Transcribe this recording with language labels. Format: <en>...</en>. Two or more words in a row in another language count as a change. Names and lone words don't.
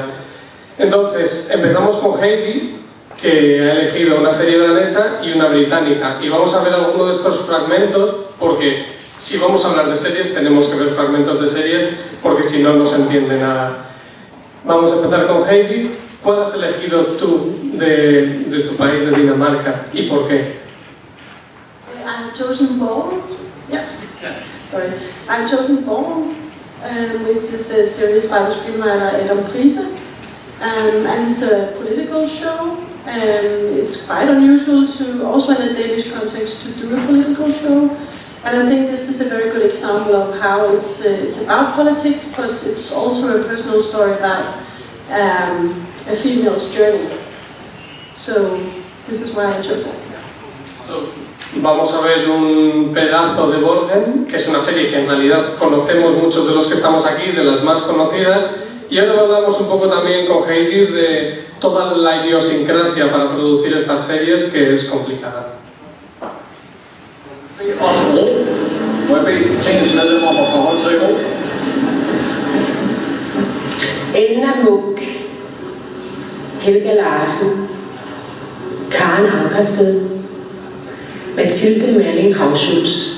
<es>Entonces, empezamos con Heidi, que ha elegido una serie danesa y una británica, y vamos a ver alguno de estos fragmentos porque si vamos a hablar de series tenemos que ver fragmentos de series porque si no, no se entiende nada. Vamos a empezar con Heidi. ¿Cuál has elegido tú de tu país, de Dinamarca, y por qué?</es> <en>I've chosen Born. I've chosen Born, which is a series by the screenwriter Adam Priese, and it's a political show. It's quite unusual to, also in a Danish context, to do a political show. And I think this is a very good example of how it's about politics, but it's also a personal story about a female's journey. So this is why I chose it.</en> <es>Vamos a ver un pedazo de Borgen, que es una serie que en realidad conocemos muchos de los que estamos aquí, de las más conocidas, y ahora hablamos un poco también con Heidi de toda la idiosincrasia para producir estas series, que es complicada.</es> <da>Må jeg bede tingets medlemmer om at forholde sig i ro? Elna Munch, Helga Larsen, Karen Ankersted, Mathilde Malling Hauschultz.</da>